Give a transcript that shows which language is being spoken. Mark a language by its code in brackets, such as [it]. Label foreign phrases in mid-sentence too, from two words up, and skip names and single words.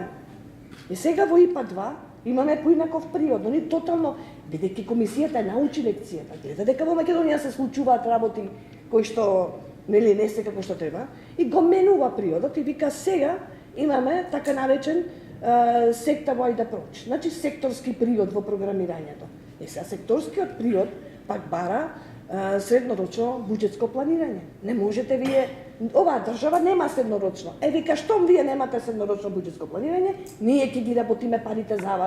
[mk] И сега во ИПА 2 имаме поинаков период, но ни тотално, бидејќи комисијата научи лекцијата, гледа дека во Македонија се случуваат работи кои што не се како што треба, и го менува периодот и вика сега имаме така наречен [en] sector-wide approach, [mk] значи секторски период во програмирањето. Сега секторскиот период пак бара среднорочно буџетско планирање. Не можете вие, оваа држава нема среднорочно. Вика, штом вие немате среднорочно буџетско планирање, ние ќе ги работиме парите за вас.